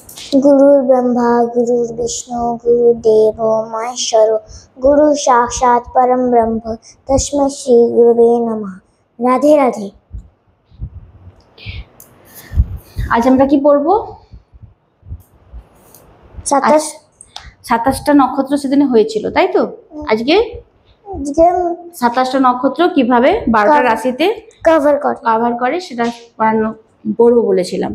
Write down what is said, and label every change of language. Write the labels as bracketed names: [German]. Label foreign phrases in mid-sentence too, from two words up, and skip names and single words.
[Sanskrit] गुरुर्ब्रह्मा गुरुर्विष्णु गुरुदेवो महेश्वर गुरु साक्षात् परम ब्रह्म तस्मै श्री गुरुवे नमः। [Bangla] রাধে রাধে। আজ আমরা কি পড়বো? 27টা নক্ষত্র সেদিনে হয়েছিল, তাই তো? আজকে 27টা নক্ষত্র কিভাবে 12টা রাশিতে কভার করে সেটা পড়বো বলেছিলাম।